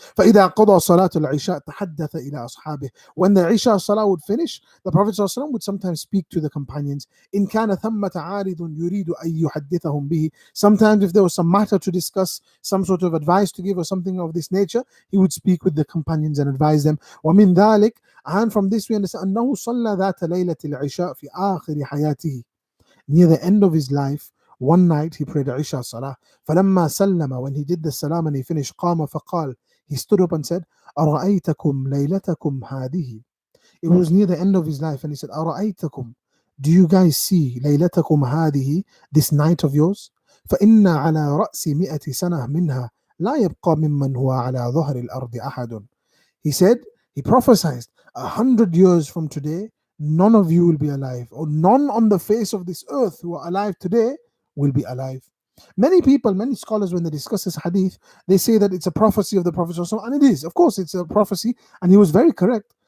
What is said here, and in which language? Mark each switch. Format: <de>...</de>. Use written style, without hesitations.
<ar>فَإِذَا قَضَى صَلَاةُ الْعِشَاءِ تَحَدَّثَ إِلَىٰ أَصْحَابِهِ.</ar> <en>When the Isha salah would finish, the Prophet ﷺ would sometimes speak to the companions.</en> <ar>إِنْ كَانَ ثَمَّةَ عَارِضٌ يُرِيدُ أَن يُحَدِّثَهُم بِهِ.</ar> <en>Sometimes if there was some matter to discuss, some sort of advice to give or something of this nature, he would speak with the companions and advise them.</en> <ar>وَمِنْ ذَلك,</ar> <en>and from this we understand</en> <ar>أنه صلى ذات ليلة العشاء في آخر حياته.</ar> <en>Near the end of his life, one night he prayed Isha Salah.</en> <ar>فلما سلم,</ar> <en>when he did the salam and he finished,</en> <ar>قام فقال,</ar> <en>he stood up and said,</en> <ar>أرأيتكم ليلتكم هذه.</ar> <en>It was near the end of his life and he said,</en> <ar>أرأيتكم,</ar> <en>do you guys see</en> <ar>ليلتكم هذه,</ar> <en>this night of yours?</en> <ar>فإن على رأس 100 سنة منها لا يبقى ممن هو على ظهر الأرض أحد.</ar> <en>He said, he prophesied, 100 years from today, none of you will be alive, or none on the face of this earth who are alive today will be alive. Many people, many scholars, when they discuss this hadith, they say that it's a prophecy of the Prophet, and it is. Of course, it's a prophecy, and he was very correct.</en>